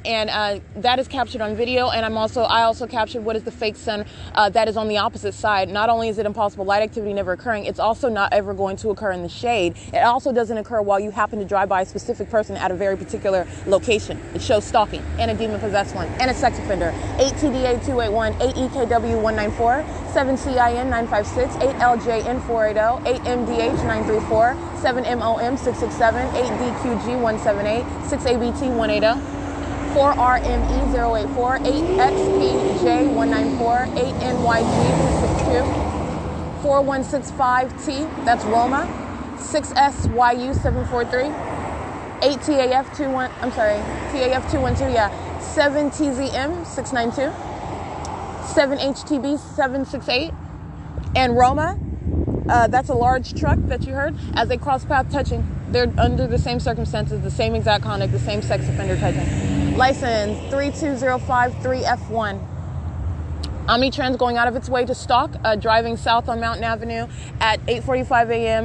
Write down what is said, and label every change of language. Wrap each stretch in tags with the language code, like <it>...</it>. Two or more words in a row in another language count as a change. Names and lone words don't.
<en>And that is captured on video, and I also captured what is the fake sun that is on the opposite side. Not only is it impossible light activity never occurring, it's also not ever going to occur in the shade. It also doesn't occur while you happen to drive by a specific person at a very particular location. It shows stalking, and a demon-possessed one, and a sex offender. 8TDA 281, 8EKW 194, 7CIN 956, 8LJN 480, 8MDH 934, 7MOM 667, 8DQG 178, 6ABT 180, 4RME 084, 8XPJ 194, 8NYG 262, 4165T, that's Roma, 6SYU 743, 8TAF 212, 7TZM 692, 7HTB 768, and Roma, that's a large truck that you heard, as they cross path touching. They're under the same circumstances, the same exact conduct, the same sex offender touching. License 32053F1. Omnitrans going out of its way to stalk, driving south on Mountain Avenue at 8:45 a.m.</en>